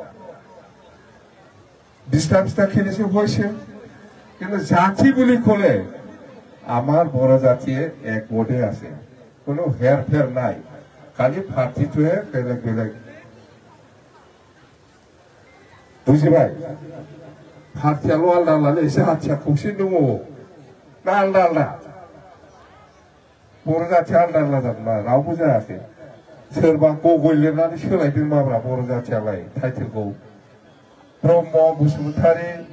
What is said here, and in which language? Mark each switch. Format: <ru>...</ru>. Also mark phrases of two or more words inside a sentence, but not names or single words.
<as>20টা কিনিছো হৈছে কিন্তু জাতি বুলি ক'লে আমাৰ বড় জাতিয়ে একগতে আছে কোনো হেৰফেৰ নাই খালি পাৰ্টিটোহে বেলেগ বেলেগ</as> <brx>বুজিবাই पार्टियाल' आलदा आलदा जातिया खौसे दङ ना आलदा आलदा बर' जातिया आलदा आलदा जादों ना रावबो जायाखै सोरबा गगय लिरनानै सोलायदों माब्रा बर' जातियालाय टाइटेलखौ ब्रह्म बसुमतारी</brx>